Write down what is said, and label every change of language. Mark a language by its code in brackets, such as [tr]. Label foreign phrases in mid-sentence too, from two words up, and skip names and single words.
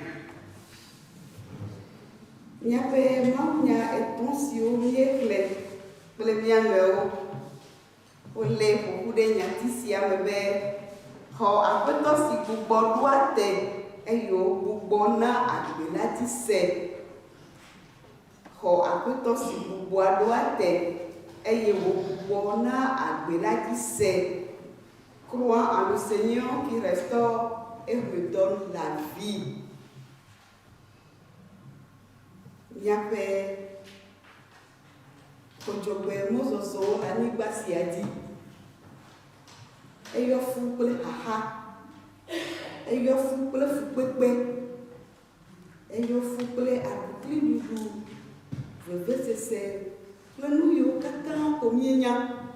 [ee] Míaƒe mawunya etɔ̃ siwo míexlẽ kple mía nɔewo wole ƒoƒu ɖe nyati sia me be xɔ Aƒetɔ si gbugbɔ ɖoa te eye wògbugbɔ na agbe la dzi se. Xɔ Aƒetɔ si gbugbɔa ɖoa te eye wògbugbɔ na agbe la dzi se. [fr] Crois en le Seigneur qui restaure et redonne la vie. [ee] Míaƒe xɔdzɔgbe mɔzɔzɔwo le anyigba sia dzi. Eyɔ fu kple xaxa, eyɔ fu kple fukpekpe, eyɔ fu kple aɖukliɖuɖu, vevesese kple nu yiwo katã ko míenya.